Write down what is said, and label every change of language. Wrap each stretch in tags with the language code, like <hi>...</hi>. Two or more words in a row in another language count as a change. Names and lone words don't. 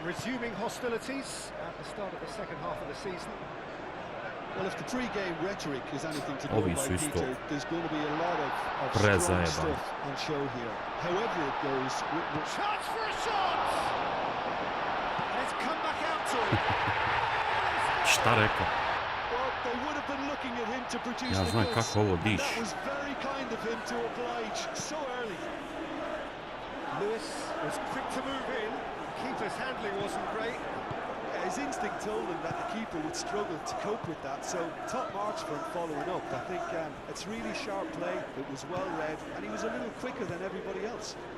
<sr>Ovi su isto prezajebani. Šta rekao? Ja znam kako ovo diš.</sr> <en>Lewis was quick to move in. Keeper's handling wasn't great. His instinct told him that the keeper would struggle to cope with that, so top marks for him following up. I think it's really sharp play, it was well read, and he was a little quicker than everybody else.</en>